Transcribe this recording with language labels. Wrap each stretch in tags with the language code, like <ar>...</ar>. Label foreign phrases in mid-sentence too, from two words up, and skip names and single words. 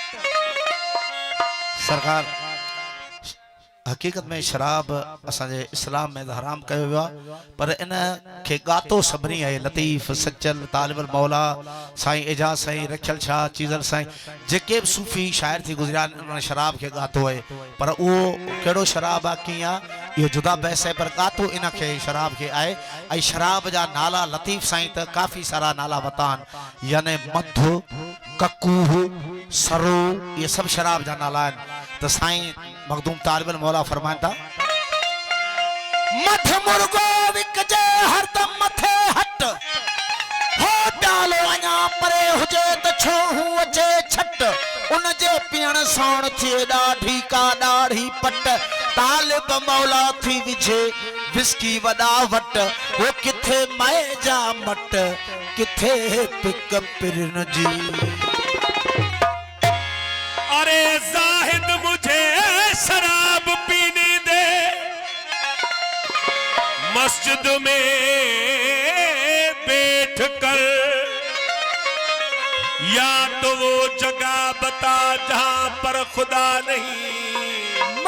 <sd>सरकार हकीकत में शराब असांजे इस्लाम में हराम कयो वियो आहे, पर इन खे गातो सभिनी आहे। लतीफ़ सचल तालिबुल मौला साईं एजाज साईं रखियल शाह चीज़ल साईं जेके भी सूफ़ी शायर थी गुज़रिया</sd> <hi>उन्होंने शराब के</hi> <sd>गातो है, पर वो कहिड़ो शराब आहे कीअं आहे इहो जुदा बहस है, पर गातो इन खे शराब के आहे। ऐं शराब जा नाला लतीफ़ साईं त काफ़ी सारा नाला वता आहिनि, यानी मधु ककू सरो ये सब शराब जा नाला आहिनि। तो साईं मखदूम तालिबुल मौला फरमाइन था मथ मुर्गो विकजे हरदम मथे हट, हो प्यालो अञा परे हुजे त छो हूं अचे छट, उन जे पीअण साण थिए ॾाढी का ॾाढी पट, तालिब मौला थी विझे विस्की वॾा वट, वो किथे मए जा मट किथे पिक पिरन जी।</sd> <hi>अरे जाहिद मुझे शराब पीने दे, मस्जिद में बैठ कर, या तो वो जगह बता जहां पर खुदा नहीं।</hi>